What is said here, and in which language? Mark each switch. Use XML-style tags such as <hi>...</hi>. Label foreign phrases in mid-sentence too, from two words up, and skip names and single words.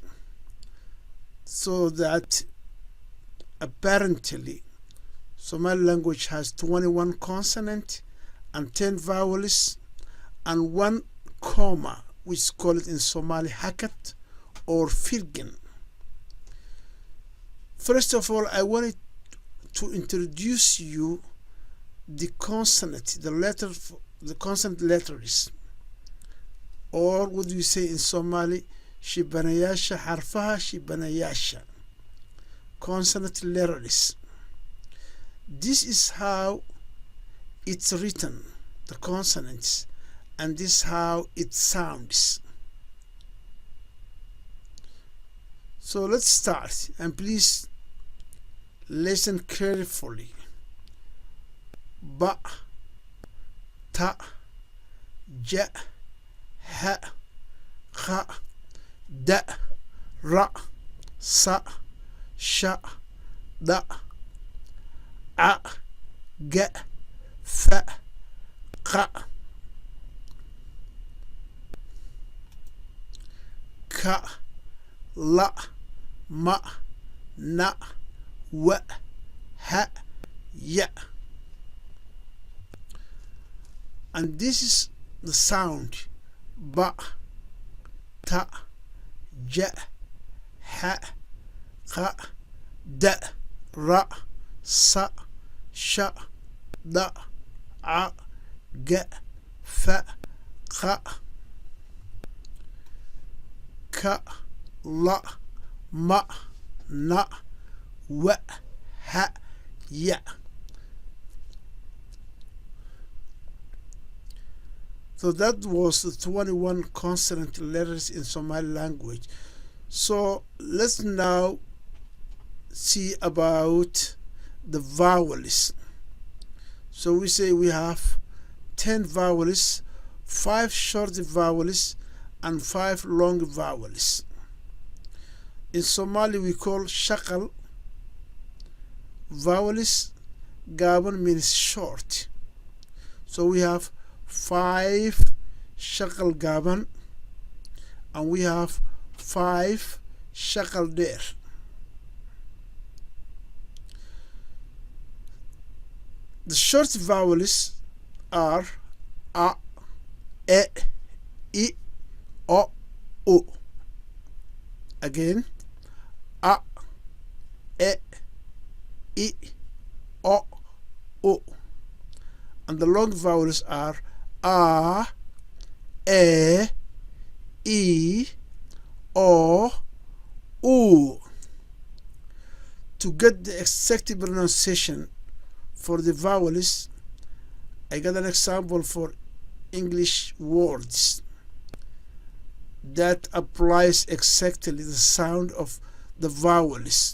<en>So that apparently Somali language has 21 consonants and 10 vowels and 1 comma, which is called in Somali hakat or firgen. First of all, I wanted to introduce you the consonant, the consonant letters, or what do you say in Somali,</en> <so>shibanayasha, harfaha shibanayasha,</so> <en>consonant letters. This is how it's written, the consonants, and this is how it sounds. So let's start, and please listen carefully.</en> <so>Ba, ta, ja, ha, kha, da, ra, sa, sha, da, a, ga, fa, qa, ka, la, ma, na, wa, ha, ya.</so> <en>And this is the sound:</en> <so>ba, ta, ja, ha, qa, da, ra, sa, sha, da, a, ga, fa, qa, ka, la, ma, na, wa, ha, ya.</so> <en>So that was the 21 consonant letters in Somali language. So let's now see about the vowels. So we say we have 10 vowels, 5 short vowels and 5 long vowels. In Somali we call shaqal vowels. Gaaban means short. So we have 5</en> <so>shaqal gaaban</so> <en>and we have 5</en> <so>shaqal dheer.</so> <en>The short vowels are a, e, I, o, u. Again, a, e, I, o, u. And the long vowels are a, e, I, o, u. To get the exact pronunciation for the vowels, I got an example for English words that applies exactly the sound of the vowels.</en>